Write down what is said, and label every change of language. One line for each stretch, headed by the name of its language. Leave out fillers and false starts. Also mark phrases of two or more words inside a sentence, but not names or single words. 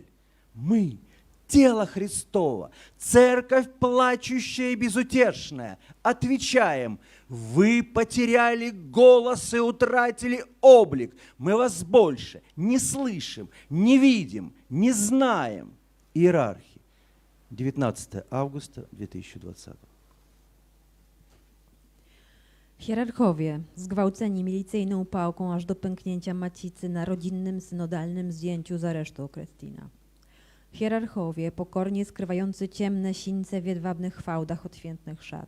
Russian: Мы — тело Христово, церковь плачущая и безутешная. Отвечаем: вы потеряли голос и утратили облик. Мы вас больше не слышим, не видим, не знаем. Иерархи. 19 августа 2020.
Polish: Hierarchowie, zgwałceni milicyjną pałką aż do pęknięcia macicy na rodzinnym, synodalnym zdjęciu z aresztu Okrestina. Hierarchowie, pokornie skrywający ciemne sińce w jedwabnych fałdach odświętnych szat.